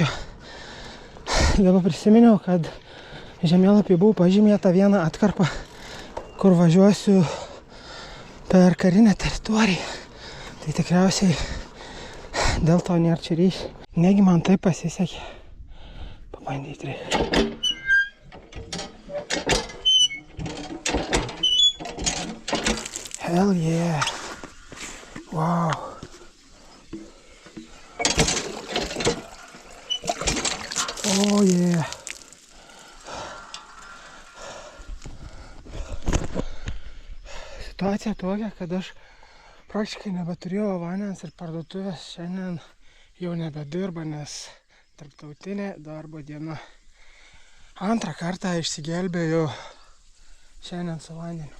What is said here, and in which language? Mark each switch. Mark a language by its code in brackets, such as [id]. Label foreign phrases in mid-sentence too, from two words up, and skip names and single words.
[lt] Dabar prisiminiau, kad žemėlapį buvo pažymėta viena atkarpa, kur važiuosiu per karinę teritoriją. Tai tikriausiai Dėl to nėra čia ryšį. Negi man taip pasisekė. Pabandyti reikia. [en] Hell yeah. Wow. Oh yeah. [lt] Situacija tokia, kad aš praktiškai nebeturėjau vandens ir parduotuvės šiandien jau nebedirba, nes tarptautinė darbo diena. Antrą kartą išsigelbėjau šiandien su vandeniu.